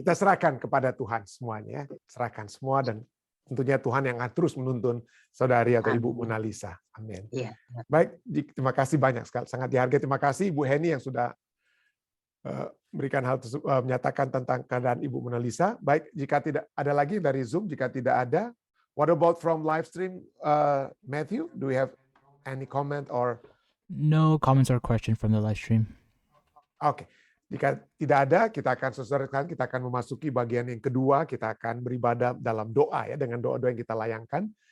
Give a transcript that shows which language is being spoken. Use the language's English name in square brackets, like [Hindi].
[Indonesian] Kita serahkan kepada Tuhan semuanya, serahkan semua dan tentunya Tuhan yang akan terus menuntun saudari atau Ibu Mona Lisa. Amin. Ya. Baik, terima kasih banyak sekali, sangat dihargai. Terima kasih Ibu Heni yang sudah berikan hal tersebut, menyatakan tentang keadaan Ibu Mona Lisa. Baik, jika tidak ada lagi dari Zoom, jika tidak ada, [English] what about from live stream, [Indonesian] Matthew? [English] Do we have any comment or? No comments or question from the live stream. Oke. [Indonesian] Jika tidak ada, kita akan selesaikan, kita akan memasuki bagian yang kedua, kita akan beribadah dalam doa ya, dengan doa-doa yang kita layangkan.